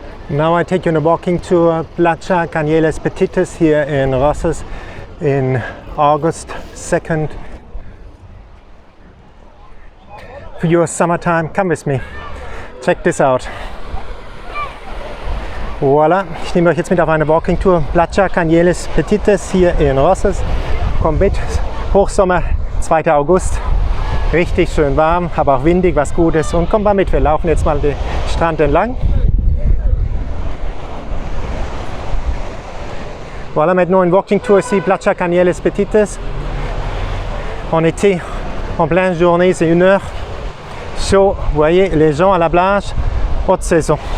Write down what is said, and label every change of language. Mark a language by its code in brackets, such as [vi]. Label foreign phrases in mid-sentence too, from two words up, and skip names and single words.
[en] Now I take you on a walking tour, Platja, Canyelles, Petites here in Rosses in August 2nd. Pure summertime, come with me. Check this out. [de] Voila, ich nehme euch jetzt mit auf eine [en] Walking Tour, [de] Platja, Canyelles, Petites hier in Rosses. Kommt mit, Hochsommer, 2. August. Richtig schön warm, aber auch windig, was gut ist. Und kommt mal mit, wir laufen jetzt mal den Strand entlang. [fr] Voilà, maintenant une [en] walking tour [fr] ici, Platja, Canyelles, Petites. En été, en pleine journée, c'est 1 heure. Chaud, vous voyez, les gens à la plage, haute saison.